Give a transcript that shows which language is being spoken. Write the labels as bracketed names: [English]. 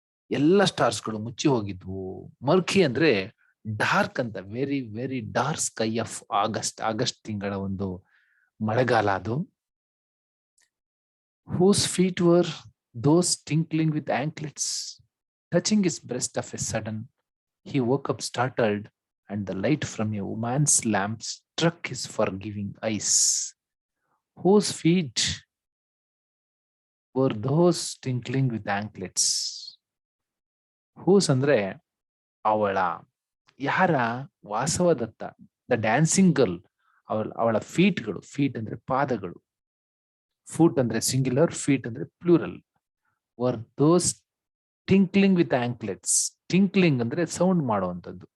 [Kannada] ಎಲ್ಲ ಸ್ಟಾರ್ಸ್ಗಳು ಮುಚ್ಚಿ ಹೋಗಿದ್ವು. ಮರ್ಕಿ ಅಂದ್ರೆ ಡಾರ್ಕ್ ಅಂತ, [English] Very very dark sky of August. [Kannada] August ತಿಂಗಳ ಒಂದು ಮಳೆಗಾಲ ಅದು. [English] Whose feet were those tinkling with anklets, touching his breast of a sudden. He woke up startled and the light from a woman's lamp struck his forgiving eyes. Whose feet were those tinkling with anklets? Whose [Kannada] ಅಂದ್ರೆ ಅವಳ, ಯಾರ? [English] Vasavadatta, the dancing girl. [Kannada] ಅವಳ ಫೀಟ್ಗಳು, feet ಅಂದ್ರೆ ಪಾದಗಳು, foot ಅಂದ್ರೆ singular, feet ಅಂದ್ರೆ plural. [English] Were those tinkling with anklets. Tinkling [Kannada] ಅಂದ್ರೆ sound ಮಾಡುವಂಥದ್ದು.